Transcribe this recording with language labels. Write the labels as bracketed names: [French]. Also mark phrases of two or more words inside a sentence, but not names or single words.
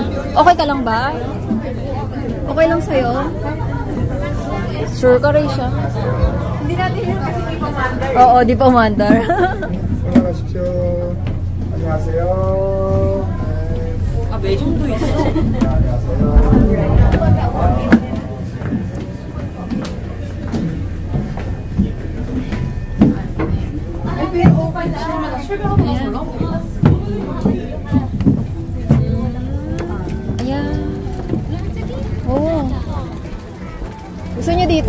[Filipino] Okay ka lang ba? Okay lang sa'yo? Sure ka, Raysha? Hindi natin yun kasi di pa mandar. Oo, di pa mandar. [Korean] 올라가십시오. 안녕하세요. 아, 매점도 있어? 안녕하세요. [Filipino] Ayan. Oo. Gusto niyo dito?